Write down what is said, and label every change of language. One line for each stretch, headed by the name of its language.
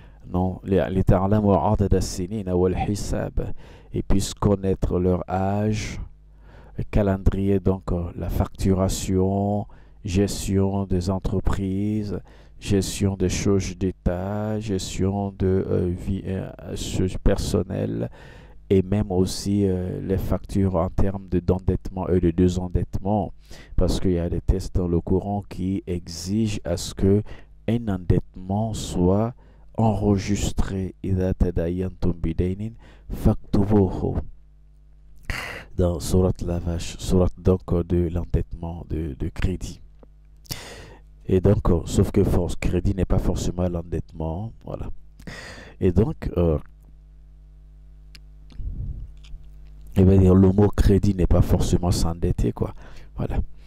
French: Non, les
Arabic: ta'lamu adad as-sinina wal hisab,
French: et puissent connaître leur âge, le calendrier, donc la facturation, gestion des entreprises, gestion des choses d'État, gestion de vie personnelle et même aussi les factures en termes d'endettement et de désendettement, parce qu'il y a des textes dans le Coran qui exigent à ce que un endettement soit enregistré.
Arabic: إذا تداينتم بدين فاكتبوه.
French: Dans Surat la vache, Surat donc de l'endettement de crédit. Et donc, sauf que force crédit n'est pas forcément l'endettement, voilà. Et donc, il va dire le mot crédit n'est pas forcément s'endetter, quoi. Voilà.